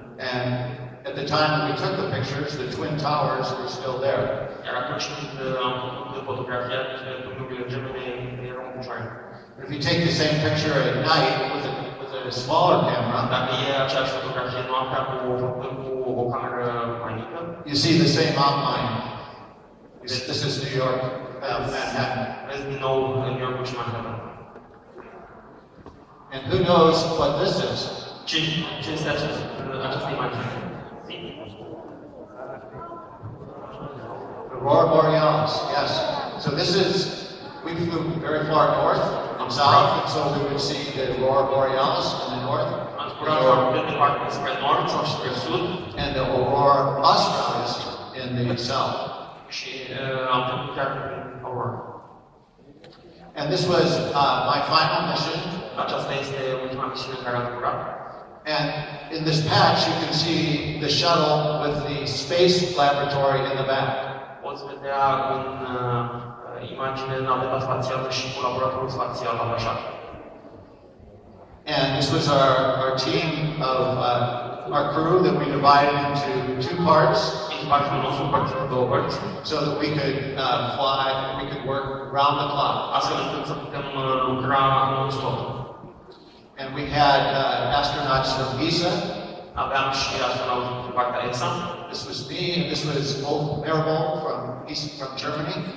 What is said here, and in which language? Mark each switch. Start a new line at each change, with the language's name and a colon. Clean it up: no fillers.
English: And at the time when we took the pictures, the Twin Towers were still there.
Romanian: Iar atunci când am făcut fotografia, turnulurile gemene erau în picioare.
English: If you take the same picture at night with a smaller camera,
Romanian: Dacă e aceeași fotografie noaptea cu o cameră mai mică,
English: you see the same outline. This is New York, Manhattan.
Romanian: vezi din nou New York și Manhattan.
English: And who knows what this is?
Romanian: Ce este această imagine?
English: Aurora Borealis, yes. So this is, we flew very far north south, and so we would see the aurora borealis in the north,
Romanian: Am zburat foarte departe spre nord sau spre sud
English: and the aurora australis in the south.
Romanian: și am trecut chiar prin aurora.
English: And this was my final mission.
Romanian: Aceasta este ultima misiune în care am zburat.
English: And in this patch, you can see the shuttle with the space laboratory in the back.
Romanian: Poți vedea în imagine naveta spațială și laboratorul spațial atașat.
English: And this was our team of our crew that we divided into two parts,
Romanian: Echipajul nostru împărțit în două părți,
English: so that we could fly, we could work round the clock.
Romanian: astfel încât să putem lucra non-stop.
English: And we had astronauts from ESA.
Romanian: Aveam și astronauti din partea ESA.
English: This was me, and this was Ulf Merkel from Germany.